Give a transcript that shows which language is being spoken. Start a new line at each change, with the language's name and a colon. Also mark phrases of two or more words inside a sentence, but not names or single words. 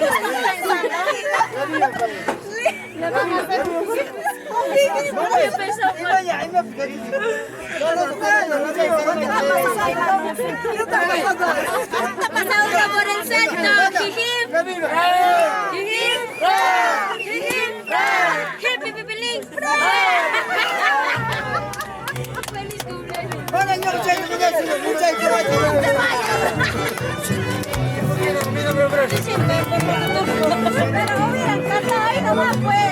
Spanish: Pasa otra por el centro. Jijim. Jijim. Jijim. Happy Pipilín. Feliz cumpleaños. Pero hubieran cantado ahí nomás, pues.